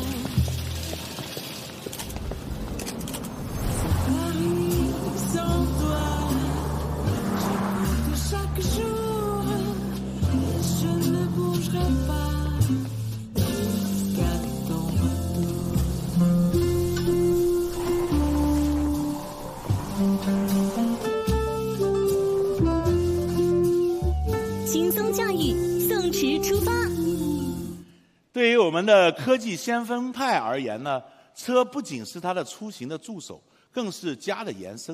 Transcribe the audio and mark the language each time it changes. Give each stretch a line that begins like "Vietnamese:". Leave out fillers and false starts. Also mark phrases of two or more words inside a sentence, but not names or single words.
French: Chaque jour, et je ne bougerai pas jusqu'à ton retour.
Chinese: 轻松驾驭，宋驰出发。对于我们的科技先锋派而言呢，车不仅是它的出行的助手，更是家的延伸。